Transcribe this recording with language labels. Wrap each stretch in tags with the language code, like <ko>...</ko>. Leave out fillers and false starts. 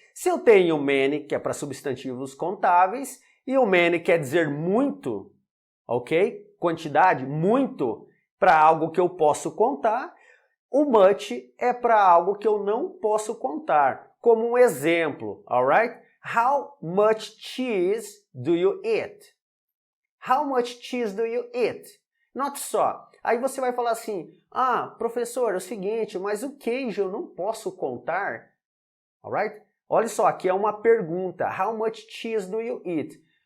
<pt>Se eu tenho many, que é para substantivos contáveis, e o many quer dizer muito, ok? Quantidade, muito, para algo que eu posso contar, o much é para algo que eu não posso contar. Como um exemplo, alright?</pt> <en>How much cheese do you eat? How much cheese do you eat?</en> <pt>Note só, aí você vai falar assim, professor, é o seguinte, mas o queijo eu não posso contar, alright? Olha só, aqui é uma pergunta,</pt> <en>how much cheese do you eat?</en>